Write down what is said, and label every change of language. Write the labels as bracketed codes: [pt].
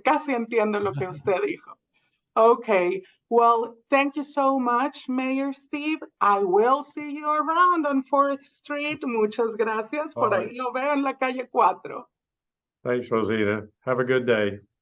[es] Casi entiendo lo que usted dijo. [en] Okay, well, thank you so much, Mayor Steve. I will see you around on 4th Street. [es] Muchas gracias. Por ahí lo veo en la calle 4. [en] Thanks, Rosita. Have a good day.